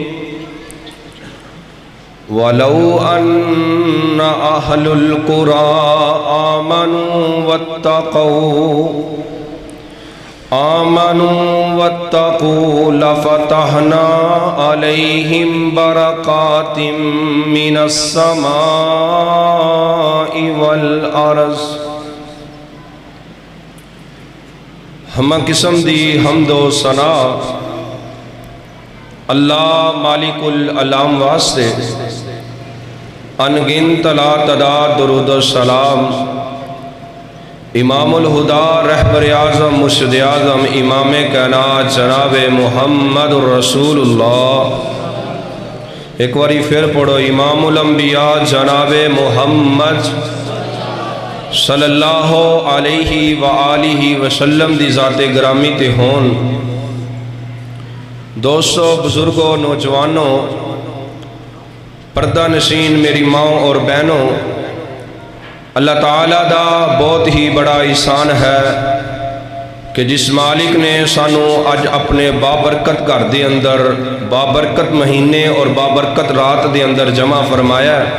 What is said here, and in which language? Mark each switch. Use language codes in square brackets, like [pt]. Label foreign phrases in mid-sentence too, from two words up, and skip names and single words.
[ar] ولو أن أهل القرى آمنوا واتقوا لفتحنا عليهم بركات من السماء والأرض. [pa] ہم قسم دی حمد و ثنا اللہ مالک العالم واسطے ان گنت لا تعداد درود سلام امام الہدیٰ رہبر اعظم مرشد اعظم امام کائنات جناب محمد رسول اللہ. ایک باری فیر پڑھو امام الانبیاء جناب محمد [ar] صلى الله عليه وآله وسلم [pa] دی ذاتِ گرامی تے ہون. دوستو، بزرگو، نوجوانو، پردہ نشین میری ماؤ اور بہنو، اللہ تعالیٰ دا بہت ہی بڑا احسان ہے کہ جس مالک نے سانوں اج اپنے بابرکت گھر دے اندر بابرکت مہینے اور بابرکت رات دے اندر جمع فرمایا.